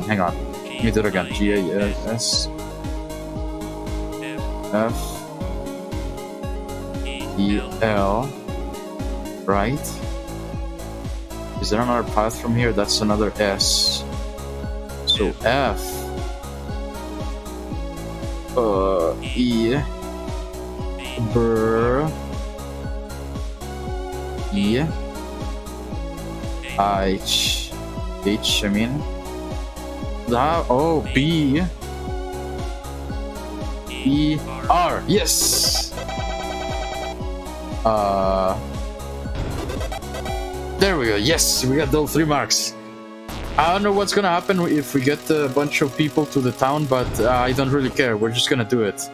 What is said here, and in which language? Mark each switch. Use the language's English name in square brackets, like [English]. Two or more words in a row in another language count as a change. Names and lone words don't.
[English] Hang on. Let me do it again. G-A-S... F... E-L... Right? Is there another path from here? That's another S. So F... E... B... E... H... H, I mean... Oh, B... E... R! Yes! There we go, yes! We got those 3 marks! I don't know what's gonna happen if we get a bunch of people to the town, but I don't really care, we're just gonna do it.